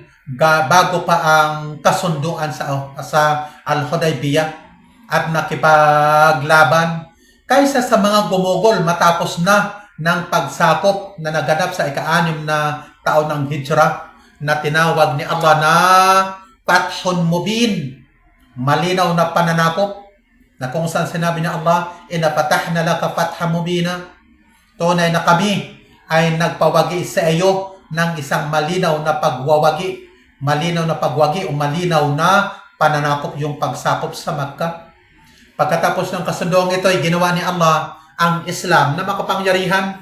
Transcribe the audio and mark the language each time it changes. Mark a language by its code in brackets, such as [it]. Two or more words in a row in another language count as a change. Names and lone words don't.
[tl] bago pa ang kasunduan sa Al-Hudaybiyah at nakipaglaban kaysa sa mga gumugol matapos na ng pagsakop na naganap sa ika-6 na taon ng Hijrah na tinawag ni Allah na [ar] فتح مبين, [tl] malinaw na pananakop na kung saan sinabi ni Allah, [ar] إنا فتحنا لك فتحا مبينا, [tl] tunay na kami ay nagpawagi sa iyo ng isang malinaw na pagwawagi, o malinaw na pananakop yung pagsakop sa Makkah. Pagkatapos ng kasunduang ito ay ginawa ni Allah ang Islam na makapangyarihan.